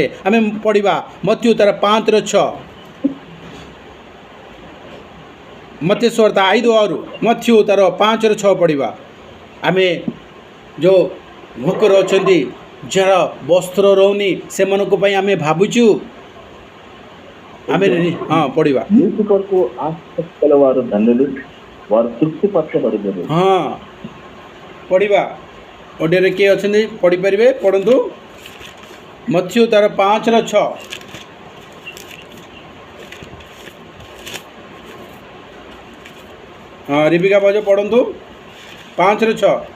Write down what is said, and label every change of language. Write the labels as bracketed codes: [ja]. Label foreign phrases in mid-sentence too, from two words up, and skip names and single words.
[or] ଆମେ ପଢ଼ିବା ମତ୍ୟୁ ତାର 5:6, ମତ୍ୟୁ ସୁବାର୍ତ୍ତା 5:6, ମତ୍ୟୁ ତାର 5:6 ପଢ଼ିବା. ଆମେ ଯେଉଁ ଭୋକରେ ଅଛନ୍ତି, ଯାହାର ବସ୍ତ୍ର ରହୁନି, ସେମାନଙ୍କ ପାଇଁ ଆମେ ଭାବୁଛୁ. ଆମେ ପଢ଼ିବା. [te] నీతి కొరకు ఆసక్తి గలవారు ధన్యులు, వారు తృప్తిపరచబడినరు. [or] ପଢ଼ିବା. ଓଡ଼ିଆରେ କିଏ ଅଛନ୍ତି ପଢ଼ିପାରିବେ? ପଢ଼ନ୍ତୁ. ମତ୍ୟୁ ତାର 5:6. ରିବିକା ଭାଉଜ ପଢ଼ନ୍ତୁ 5:6.